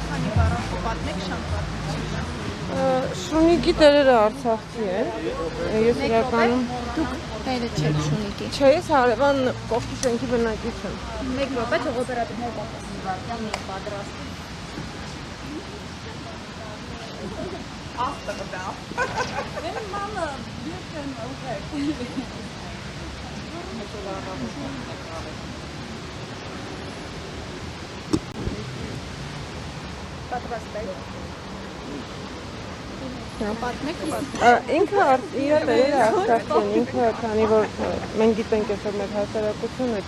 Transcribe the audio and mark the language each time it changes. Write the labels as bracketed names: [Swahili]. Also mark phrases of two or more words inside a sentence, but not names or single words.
[Armenian] Շունիկի տերերը Արցախցի են։ Ես իրականում դուք տերը չեք Շունիկի։ Չէ, ես հարևան կողքի շենքի բնակիչ եմ։ 1 րոպե թող օպերատորներ պատրաստ։ After about. Then mama, you can okay. Ինքը իր տերերը Արցախցի են, ինքը քանի որ մենք գիտենք այսօր մեր հասարակությունը չի